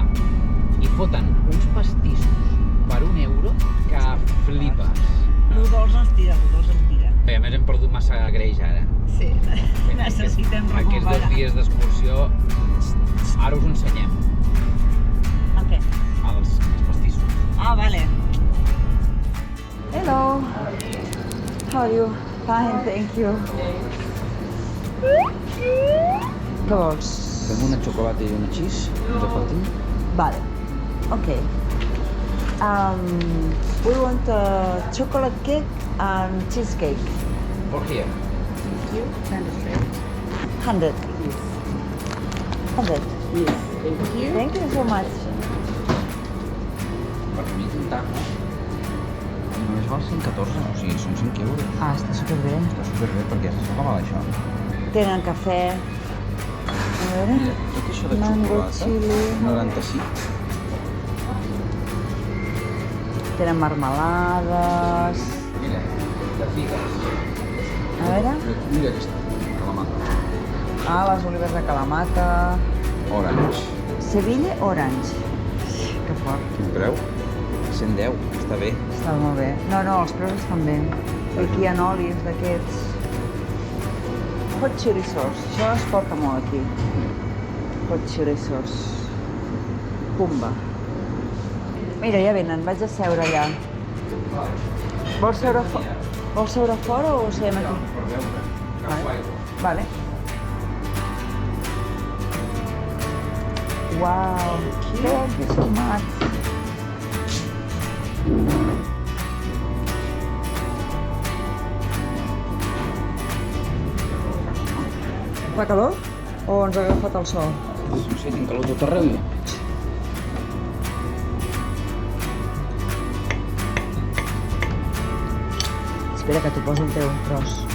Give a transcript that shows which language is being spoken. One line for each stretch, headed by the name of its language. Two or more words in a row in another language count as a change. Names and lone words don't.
Catalan: I foten uns pastissos per €1 que flipes. Lo dolç ens tira, Bé, a més hem perdut massa greix ara. Sí, necessitem recuperar. Aquests 2 dies d'excursió, ara us ho ensenyem. El què? Els pastissos. Ah, vale.
English: Hello. How are you? Fine, thank you.
Catalan: Què vols? Fem una xocolata i una cheese, ens aportin? Vale.
English: Okay. We want a chocolate cake and cheesecake. For here. Thank you. 100. Yes. 100. Yes. Thank you. Thank you so much.
Catalan: Per mi és un taco. només val 114, o sigui, són 5 euros. Ah, està superbé. Està superbé, perquè saps com val això? Tenen cafè. A veure... Mira, tot això de Mango, xocolata, chili. 95. Tenen marmelades... Mira, de figues. A veure... Mira aquesta, Calamata. Ah, les olives de Kalamata... Orange. Sevilla Orange. Que fort. Quin preu? 110, està bé. Està molt bé. No, els preus estan bé. Aquí hi ha olis d'aquests.
English: Hot chili sauce.
Catalan: Això es porta molt aquí.
English: Hot chili sauce.
Catalan: Pumba. Mira, ja venen. Vaig a seure allà. Vols seure fora o seiem aquí? Per veure. Vale.
English: Wow. Thank you so much.
Catalan: Fa calor? O ens ha agafat el sol? No sé, tinc calor tot arreu. Espera que t'ho poso el teu tros.